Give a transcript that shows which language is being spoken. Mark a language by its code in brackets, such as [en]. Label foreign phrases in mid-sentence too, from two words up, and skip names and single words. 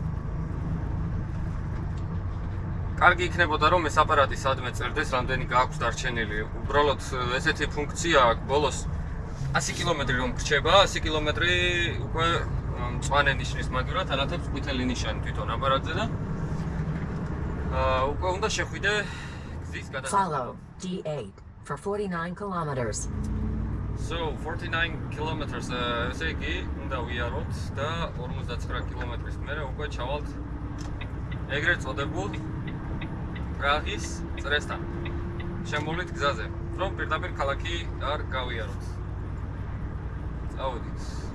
[ka] კარგი იქნებოდა რომ ეს აპარატი სადმე წერდეს, რამდენი გააქვს დარჩენილი. უბრალოდ ესეთი ფუნქცია აქვს ბოლოს 100 კილომეტრი რომ გრჩება, 100 კილომეტრი უკვე მწვანე ნიშნის მაგივრად ანათებს ყვითელი ნიშანი თვითონ აპარატზე და უკვე უნდა შეხვიდე გზის გადასახადს. [en] Follow D8 for 49 kilometers. So 49 kilometers [ka] ესე იგი უნდა ვიაროთ და 59 კილომეტრის მერე უკვე ჩავალთ ეგრეთ წოდებულ პრაღის წრესთან. შემოვლით გზაზე, რომ პირდაპირ ქალაქი არ გავიაროთ. წავედით.